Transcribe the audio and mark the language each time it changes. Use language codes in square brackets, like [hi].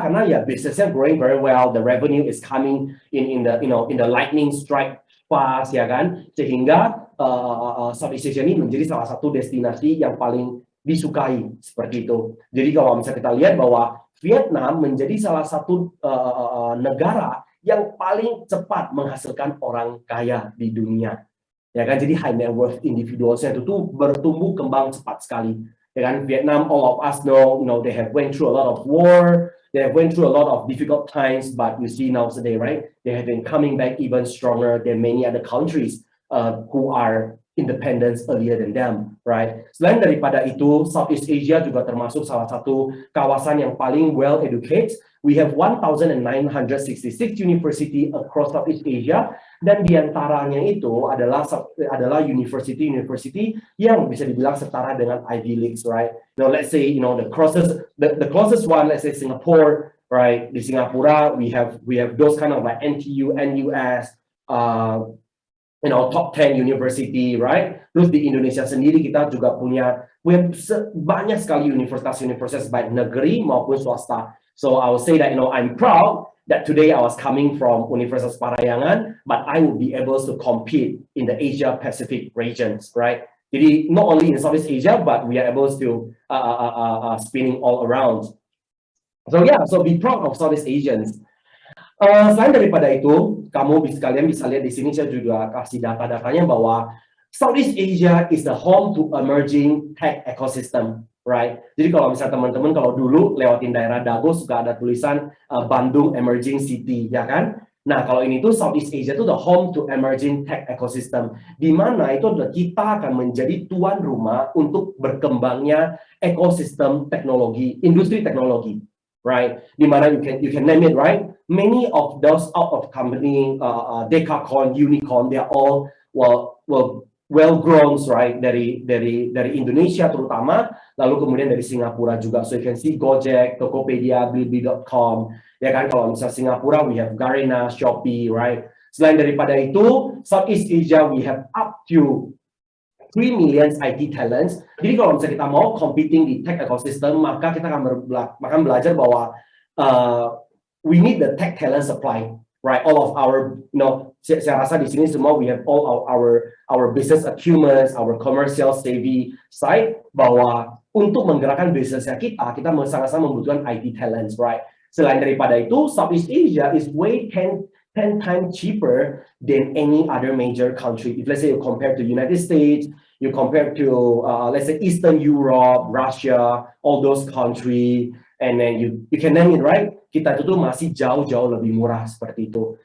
[id] Karena ya bisnisnya [en] growing very well, the revenue is coming in the lightning strike fast, [id] ya kan? Sehingga Southeast Asia ini menjadi salah satu destinasi yang paling disukai seperti itu. Jadi kalau misalnya kita lihat bahwa Vietnam menjadi salah satu negara yang paling cepat menghasilkan orang kaya di dunia, ya kan? Jadi high net worth individualsnya itu tuh bertumbuh kembang cepat sekali, ya kan? [en] Vietnam, all of us know, they have went through a lot of war, they have went through a lot of difficult times, but you see now today, right? They have been coming back even stronger than many other countries who are independence earlier than them, right? [id] Selain daripada itu, Southeast Asia juga termasuk salah satu kawasan yang paling [en] well educated. We have 1,966 university across Southeast Asia, [id] dan diantaranya itu adalah university yang bisa dibilang setara dengan [en] Ivy Leagues, right? Now let's say the closest one, let's say Singapore, right? [id] Di Singapura [en] we have those kind of like NTU, NUS, top 10 university, right? [id] Terus di Indonesia sendiri kita juga punya banyak sekali universitas baik negeri maupun swasta. [en] So I will say that I'm proud that today I was coming from Universitas Parayangan, but I will be able to compete in the Asia Pacific regions, right? [id] Jadi [en] not only in Southeast Asia, but we are able to spinning all around. So yeah, so be proud of Southeast Asians. [id] Selain daripada itu, kalian bisa lihat di sini saya juga kasih data-datanya bahwa [en] Southeast Asia is the home to emerging tech ecosystem, right? [id] Jadi kalau misalnya teman-teman kalau dulu lewatin daerah Dago suka ada tulisan Bandung Emerging City, ya kan? Nah kalau ini tuh Southeast Asia itu [en] the home to emerging tech ecosystem, [id] di mana itu adalah kita akan menjadi tuan rumah untuk berkembangnya ekosistem teknologi, industri teknologi, right? Di mana [en] you can name it, right? Many of those out of company, Decacorn, Unicorn, they are all well grown, right? [id] Dari Indonesia terutama, lalu kemudian dari Singapura juga. [en] So you can see Gojek, Tokopedia, Bilibili.com, [id] ya kan? Kalau misalnya Singapura, [en] we have Garena, Shopee, right? [id] Selain daripada itu, [en] Southeast Asia we have up to 3 million IT talents. [id] Jadi kalau misalnya kita mau competing di tech ecosystem, maka kita akan belajar bahwa [en] we need the tech talent supply, right? All of our, [id] saya rasa di sini semua [en] we have all our business acumen, our commercial savvy side, [id] bahwa untuk menggerakkan bisnisnya kita sangat-sangat membutuhkan [en] IT talents, right? Selain daripada itu, Southeast Asia is way 10 times cheaper than any other major country. If let's say you compare to United States, you compare to let's say Eastern Europe, Russia, all those countries, and then you can name it, right? [id] Kita itu tuh masih jauh-jauh lebih murah seperti itu.